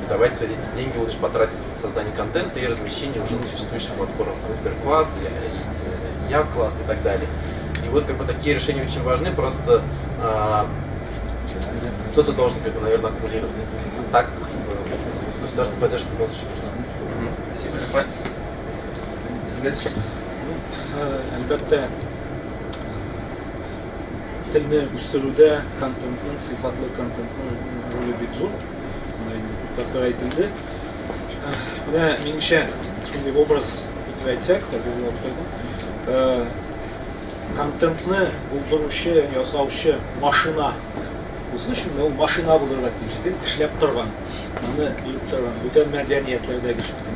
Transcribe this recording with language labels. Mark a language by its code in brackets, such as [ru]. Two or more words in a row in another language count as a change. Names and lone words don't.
[ru] И давайте эти деньги лучше потратить на создание контента и размещение уже на существующих платформах, там, Сберкласс, Я-класс и так далее. И вот как бы такие решения очень важны, просто кто-то должен, как бы, наверное, аккумулировать. А так государственная поддержка в любом случае нужна. Спасибо. [tt] Әлбәттә, телне үстерүдә контентның, сыйфатлы контентның роле бик зур. Тапкыр әйтелде. Менә минемчә шундый образ итеп әйтсәк, хәзер вакытта контентны булдыручы, ясаучы машина булса, шунда ул машина булырга тиеш, эшләп торган, аны биреп торган, бүтән мәдәниятләрдәге шундый.